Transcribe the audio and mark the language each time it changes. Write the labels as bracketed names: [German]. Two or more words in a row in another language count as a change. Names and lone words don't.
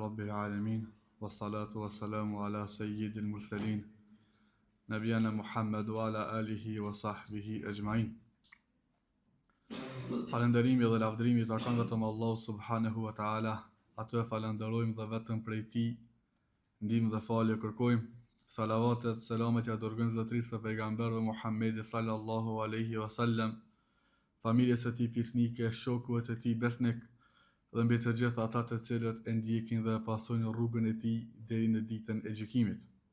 [Arabic] العالمين والصلاة والسلام على سيد المرسلين نبينا محمد وعلى آله وصحبه أجمعين. [Albanian] Falënderimi dhe lavdërimi i takon vetëm Allahu [Arabic] سبحانه وتعالى. [Albanian] Atë falenderojmë dhe vetëm prej tij ndihmë dhe falje kërkojmë. Salavatet, selamet ja dërgojmë zotërisë së pejgamberit Muhammedit [Arabic] صلى الله عليه وسلم, [Albanian] familjes së tij fisnike, shokëve të tij besnik dhe mbi të gjithë ata të cilët e ndjekin dhe pasojnë rrugën e tij deri në ditën e gjykimit.